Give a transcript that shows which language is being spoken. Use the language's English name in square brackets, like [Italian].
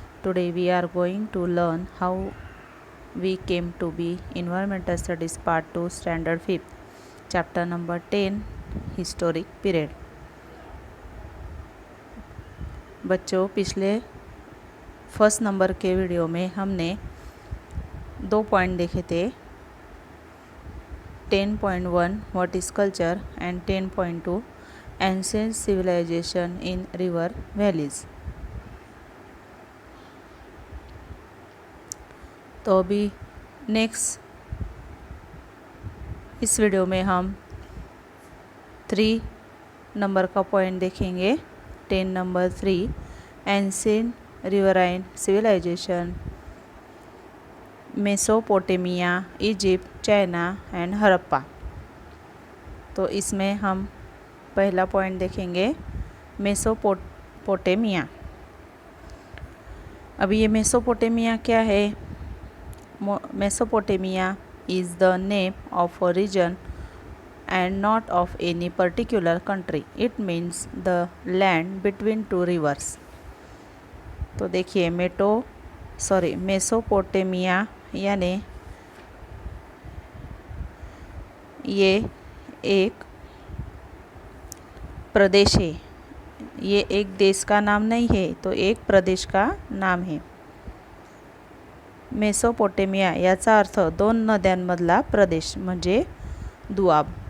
[English] Today we are going to learn how we came to be Environmental Studies Part 2 Standard 5th Chapter number 10 Historic Period. [Hindi] बच्चों, पिछले first number के video में हमने 2 point देखे थे. [English] 10.1 What is culture and 10.2 Ancient civilization in river valleys. [Hindi] तो अभी next इस वीडियो में हम 3 नंबर का पॉइंट देखेंगे. [English] 10 number 3 Ancient riverine civilization, Mesopotamia, Egypt, China and Harappa. [Hindi] तो इसमें हम पहला पॉइंट देखेंगे मेसोपोटामिया. अभी ये मेसोपोटामिया क्या है? [English] Mesopotamia is the name of a region and not of any particular country. It means the land between 2 rivers. [Hindi] तो देखिए मेसोपोटामिया यानी ये एक प्रदेश है. ये एक देश का नाम नहीं है, तो एक प्रदेश का नाम है. [Marathi] मेसोपोटामिया याचा अर्थ 2 नद्यांमधला प्रदेश म्हणजे दुआब.